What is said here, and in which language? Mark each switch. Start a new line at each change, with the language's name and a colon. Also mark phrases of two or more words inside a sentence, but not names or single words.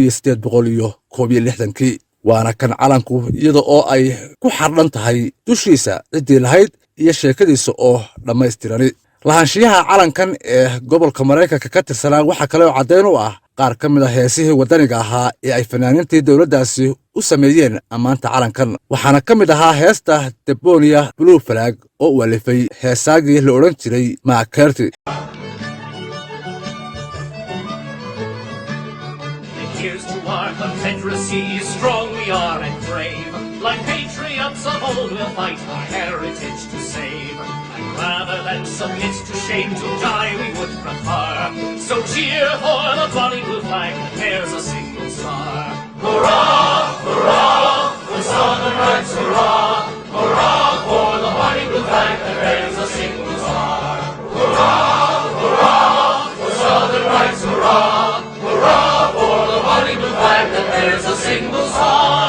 Somali: 1861 waana kan calanku iyada oo ay ku xardhan tahay dushiisa ciddii lahayd iyo sheekadiisa oo dhammaystirani lahaanshiyaha calankan ee gobolka Mareykanka ka tirsanaa waxa kale oo caddeyn u ah qaar ka mid ah heesihii wadaniga ahaa ee ay fanaaniintii dowladdaasi u sameeyeen ammaanta calankan waxaana ka mid ahaa heesta Debonia Blue Flag oo uu alifay heesaagii la odhan jiray McCarthy.
English: Here's to our Confederacy, strong we are and brave. Like patriots of old, we'll fight our heritage to save. And rather than submit to shame, to die we would prefer. So cheer for the bonny blue flag that bears a single star. Hurrah, hurrah, for Southern rights, hurrah. Hurrah for the bonny blue flag that bears a single star. Hurrah, hurrah, for Southern rights, hurrah. Hurrah for the bonny blue flag that bears a single star.